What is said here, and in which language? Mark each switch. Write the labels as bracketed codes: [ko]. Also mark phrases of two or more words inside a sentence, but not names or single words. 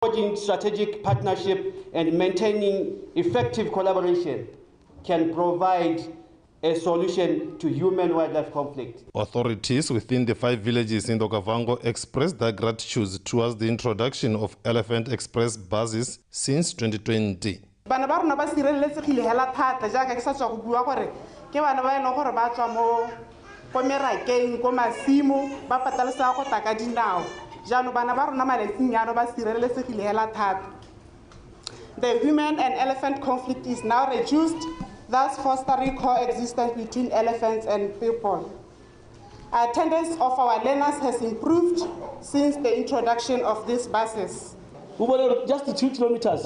[en] Forging strategic partnership and maintaining effective collaboration can provide a solution to human-wildlife conflict. Authorities within the 5 villages in the Okavango expressed their gratitude towards the introduction of Elephant Express buses since 2020. [tn] Bana ba rona ba sireletsegile hela thata jaaka ke sa tswa go bua gore ke bana ba ene gore ba tswa mo merakeng ko masimo ba patalesa go taka dinao jaanong bana ba rona malatsing yana ba sireletsegile hela thata. [en] The human and elephant conflict is now reduced, thus fostering coexistence between elephants and people. Attendance of our learners has improved since the introduction of these buses. Just 2 kilometers.